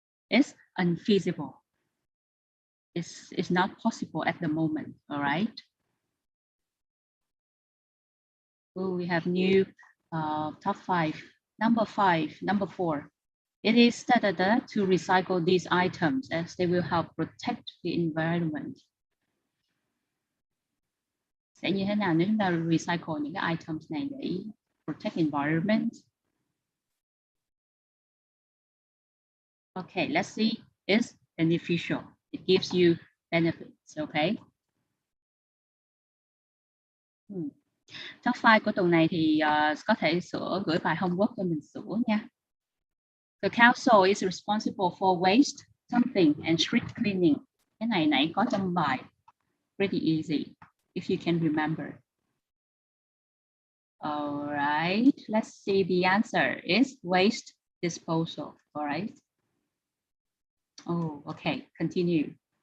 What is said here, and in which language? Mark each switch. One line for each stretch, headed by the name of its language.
English: It's unfeasible. It's not possible at the moment, all right? Oh, we have new top 5. Number 4. It is stated to recycle these items as they will help protect the environment.
Vietnamese: Sẽ như thế nào nếu chúng ta recycle những cái items này để protect environment?
English: Okay, let's see. It's beneficial. It gives you benefits, okay?
Vietnamese: Top 5 của tuần này thì có thể gửi bài homework cho mình sửa nha.
English: The council is responsible for waste, something, and street cleaning.
Vietnamese: Cái này nãy có trong bài.
English: Pretty easy, if you can remember. All right, let's see. The answer is waste disposal. All right. Oh, okay. Continue.